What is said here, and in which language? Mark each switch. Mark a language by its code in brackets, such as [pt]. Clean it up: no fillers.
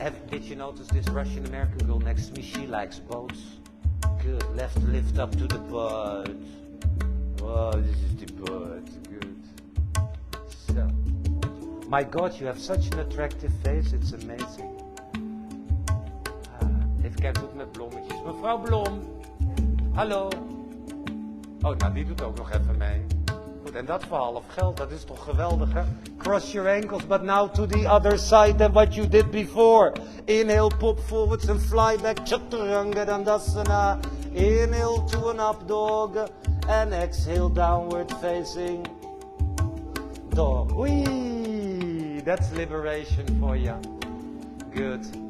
[en] Did you notice this Russian American girl next to me? She likes boats. Good. Left lift up to the butt. Oh, this is the butt. Good. So. My God, you have such an attractive face. It's amazing. [nl] Even kijken ook met blommetjes. Mevrouw Blom. Hallo. Oh, nou die doet ook nog even mee. Goed, en dat voor half geld, dat is toch geweldig, hè? [en] Cross your ankles, but now to the other side than what you did before. Inhale, pop forwards and fly back. Chaturanga Dandasana. Inhale to an up dog. And exhale, downward facing dog. Whee! That's liberation for you. Good.